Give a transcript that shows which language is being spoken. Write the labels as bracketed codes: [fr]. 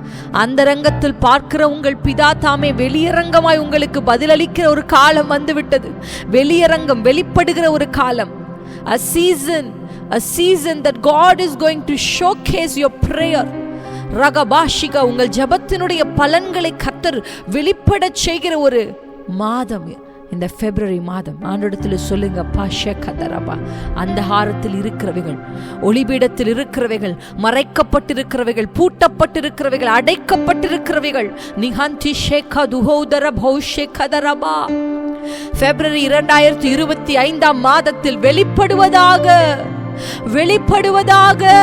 [ta] அந்தரங்கத்தில் பார்க்கிற உங்கள் பிதா தாமே வெளியரங்கமாய் உங்களுக்கு பதிலளிக்கிற ஒரு காலம் வந்துவிட்டது. வெளியரங்கம் வெளிப்படுகிற ஒரு காலம். [en] a season that God is going to showcase your prayer. [ta] ரகபாஷிகா, உங்கள் ஜெபத்தினுடைய பலன்களை கர்த்தர் வெளிப்படச் செய்கிற ஒரு மாதம் இந்த பிப்ரவரி மாதம். ஆண்டவரிடத்தில் சொல்லுங்க, பாஷகதரபா, அந்தகாரத்தில் இருக்கிறவைகள், ஒளிபீடத்தில் இருக்கிறவைகள், மறைக்கப்பட்டிருக்கிறவைகள், பூட்டப்பட்டிருக்கிறவைகள், அடைக்கப்பட்டிருக்கிறவைகள், நிஹந்தி ஷேகா துஹோதர பௌஷேகதரபா, பிப்ரவரி 2025 மாதத்தில் வெளிப்படுவதாக, வெளிப்படுவதாக.